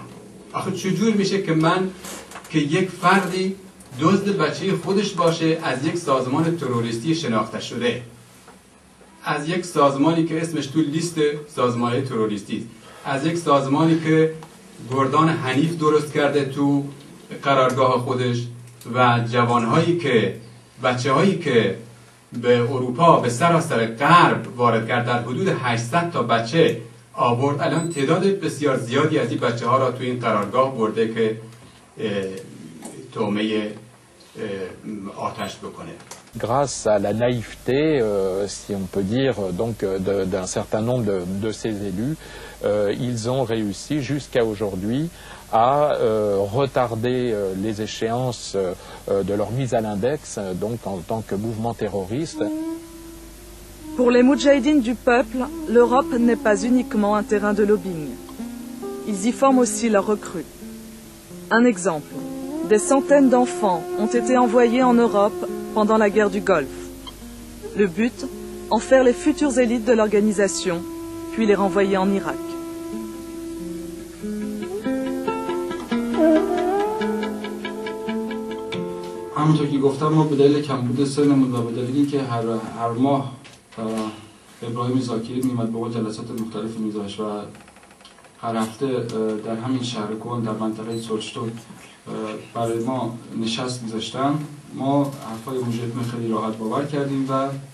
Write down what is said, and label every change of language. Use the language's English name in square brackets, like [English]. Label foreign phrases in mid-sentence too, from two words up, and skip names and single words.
[Persian] آخه چجور میشه که من که یک فردی دزد بچه خودش باشه از یک سازمان تروریستی شناخته شده، از یک سازمانی که اسمش تو لیست سازمان‌های تروریستی، از یک سازمانی که گردان حنیف درست کرده تو قرارگاه خودش و جوانهایی که بچه‌هایی که به اروپا به سراسر غرب وارد کرد، در حدود 800 تا بچه آورد. الان تعداد بسیار زیادی از این بچه‌ها را تو این قرارگاه برده که تومه آتش بکنه. [French] Grâce à la naïveté, si on peut dire, d'un certain nombre de ces élus, ils ont réussi jusqu'à aujourd'hui à retarder les échéances de leur mise à l'index, donc en tant que mouvement terroriste. Pour les moudjahidines du peuple, l'Europe n'est pas uniquement un terrain de lobbying. Ils y forment aussi leurs recrues. Un exemple, des centaines d'enfants ont été envoyés en Europe pendant la guerre du Golfe. Le but, en faire les futures élites de l'organisation, puis les renvoyer en Irak. [Persian] همونطور که گفتم ما به دلیل کمبود سنمون و به دلیلی که هر ماه ابراهیم زاکری میمد به جلسات مختلف میذاشت و هر هفته در همین شهر کن در منطقه سلشتون برای ما نشست میذاشتن، ما حرفای مجاهدین خیلی راحت باور کردیم و